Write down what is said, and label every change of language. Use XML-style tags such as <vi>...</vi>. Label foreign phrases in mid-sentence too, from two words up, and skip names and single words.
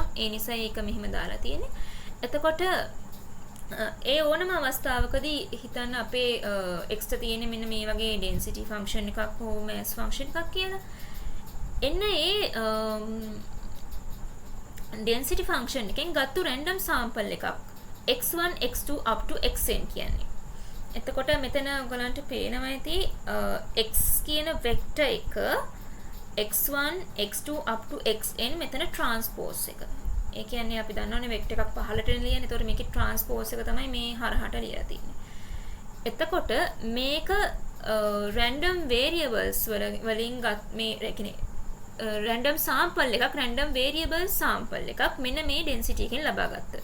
<si>ඒ නිසා ඒක මෙහිම දාලා තියෙන්නේ. එතකොට ඒ ඕනම අවස්ථාවකදී හිතන්න අපේ x ට තියෙන මෙන්න මේ වගේ</si> <en>density function</en> <si>එකක් හෝ</si> <en>mass function</en> <si>එකක් කියලා. එන්න ඒ</si> <en>density function</en> <si>එකෙන් ගත්තු</si> <en>random sample</en> <si>එකක්</si> <en>x1 x2 up to xn</en> <si>කියන්නේ. එතකොට මෙතන ඔයගලන්ට පේනවා ඇති x කියන vector එක</si> <en>x1 x2 up to xn</en> <si>මෙතන transpose එක. ඒ කියන්නේ අපි දන්නවනේ vector එකක් පහළට ලියන. ඒතකොට මේකේ transpose එක තමයි මේ හරහට ලියලා තියෙන්නේ. එතකොට මේක</si> <en>random variables</en> <si>වලින් මේ කියන්නේ</si> <en>random sample</en> <si>එකක්,</si> <en>random variable sample</en> <si>එකක් මෙන්න මේ density එකෙන් ලබා ගත්තා.</si>